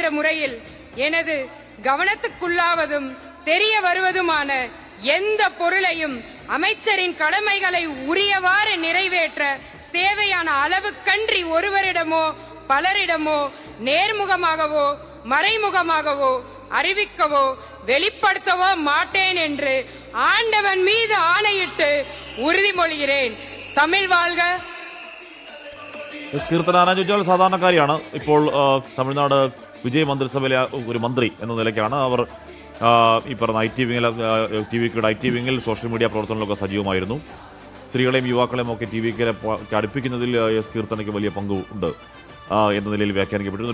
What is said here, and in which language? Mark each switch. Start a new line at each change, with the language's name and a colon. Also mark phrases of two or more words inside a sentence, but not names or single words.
Tamil: முறையில் எனது கவனத்துக்குள்ளாவதும் தெரிய வருவதுமான எந்த பொருளையும் அமைச்சரின் கடமைகளை உரியவாறு நிறைவேற்ற தேவையான அளவுக்கன்றி ஒருவரிடமோ பலரிடமோ நேர்முகமாகவோ மறைமுகமாகவோ அறிவிக்கவோ வெளிப்படுத்தவோ மாட்டேன் என்று ஆண்டவன் மீது ஆணையிட்டு உறுதிமொழிகிறேன். தமிழ் வாழ்க.
Malayalam: കീർത്തന ചോദിച്ചാൽ സാധാരണക്കാരിയാണ്. ഇപ്പോൾ തമിഴ്നാട് വിജയ മന്ത്രിസഭയിലെ ഒരു മന്ത്രി എന്ന നിലയ്ക്കാണ് അവർ ഈ പറഞ്ഞ TVKയുടെ IT വിങ്ങിൽ
English: social media
Malayalam: പ്രവർത്തനങ്ങളൊക്കെ സജീവമായിരുന്നു. സ്ത്രീകളെയും യുവാക്കളെയും ഒക്കെ TVK അടുപ്പിക്കുന്നതിൽ എസ് കീർത്തനയ്ക്ക് വലിയ പങ്കുണ്ട് എന്ന നിലയിൽ വ്യാഖ്യാനിക്കപ്പെട്ടിരുന്നു.